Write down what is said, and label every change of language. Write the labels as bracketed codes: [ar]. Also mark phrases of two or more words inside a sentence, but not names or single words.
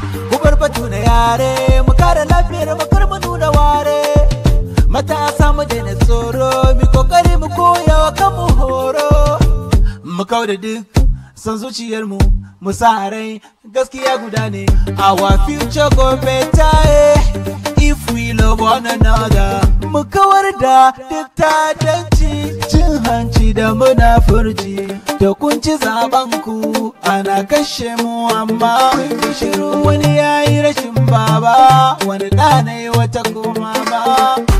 [ha] Ku bar batu na yare, mu kare lafiyar mu kar mu nuna ware. Matasa mu daina tsoro, mi kokari mu koya wa kanmu horo. Mu kau da duk son zuciyarmu, mu sa rai gaskiya guda ne. [pcm] Our future go better, eh, if we love one another. [ha] Mu kawar da duk ta'addanci, cin hanci da munafurci. Da kun ci zaɓen ku, ana kashe mu amma kun yi shiru. Wani ya yi rashin baba, wani ɗa na yi wata kuma ba.